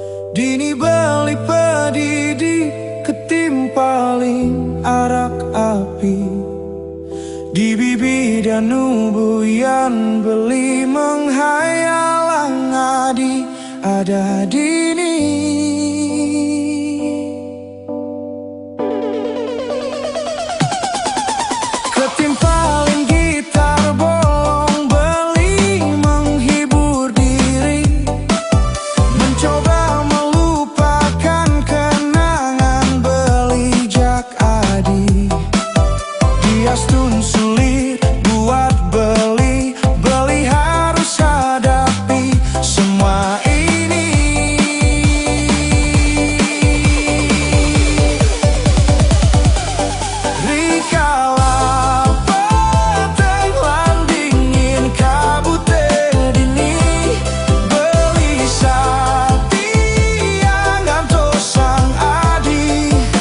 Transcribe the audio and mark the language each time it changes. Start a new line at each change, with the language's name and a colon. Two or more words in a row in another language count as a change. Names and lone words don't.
Balinese: Dini beli pedidi ketimpaling arak api. Di bibi dan nubuyan beli menghayal ngadi ada dini.
Indonesian: Ketimpaling gitar bolong beli menghibur diri, mencoba melupakan kenangan beli
Balinese: jak adi.
Indonesian: Diastun sulit buat beli, beli harus hadapi semua ini.
Balinese: Rikala peteng lan dingin kabut dini, beli satia ngantos sang adi.